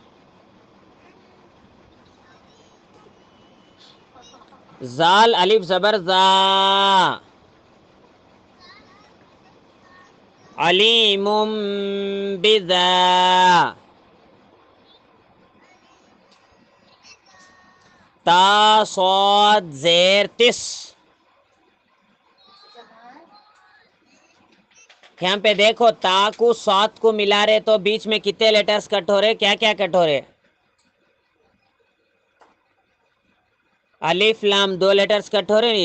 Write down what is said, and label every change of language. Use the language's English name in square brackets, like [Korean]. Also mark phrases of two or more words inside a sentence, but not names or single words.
[Urdu] زال الف زبر زا، [Arabic] علیم بذا. [Urdu] تا صاد زیر تس. یہاں پہ دیکھو تا کو صاد کو ملا رہے تو بیچ میں کتنے لیٹرز کٹ ہو رہے؟ کیا کیا کٹ ہو رہے؟ الف لام دو لیٹرز کٹ ہو رہے نہیں.